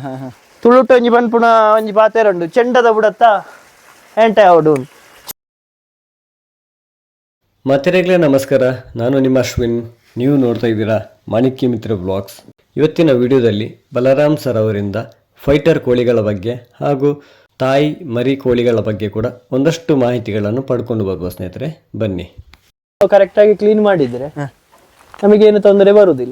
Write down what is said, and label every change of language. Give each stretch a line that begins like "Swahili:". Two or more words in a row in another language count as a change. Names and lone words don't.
Tulu: ತುಳುಟು ಒಂಜಿ ಪನ್ಪುಣ ಒಂಜಿ ಪಾತೆರಂಡು ಚೆಂಡದ ಬುಡತ್ತ ಹೆಂಟೆ ಅವಡು. ಮತ್ತೆರೆಗ್ಲೇ ನಮಸ್ಕಾರ,
Kannada: ನಾನು ನಿಮ್ಮ ಅಶ್ವಿನ್. ನೀವು ನೋಡ್ತಾ ಇದ್ದೀರಾ ಮಾಣಿಕ್ಯ ಮಿತ್ರ ಬ್ಲಾಗ್ಸ್. ಇವತ್ತಿನ ವಿಡಿಯೋದಲ್ಲಿ ಬಲರಾಮ್ ಸರ್ ಅವರಿಂದ ಫೈಟರ್ ಕೋಳಿಗಳ ಬಗ್ಗೆ ಹಾಗೂ ತಾಯಿ ಮರಿ ಕೋಳಿಗಳ ಬಗ್ಗೆ ಕೂಡ ಒಂದಷ್ಟು ಮಾಹಿತಿಗಳನ್ನು ಪಡ್ಕೊಂಡು ಬರುವ ಸ್ನೇಹಿತರೆ, ಬನ್ನಿ. ಕರೆಕ್ಟಾಗಿ ಕ್ಲೀನ್ ಮಾಡಿದ್ರೆ ನಮಗೇನು ತೊಂದರೆ ಬರುವುದಿಲ್ಲ.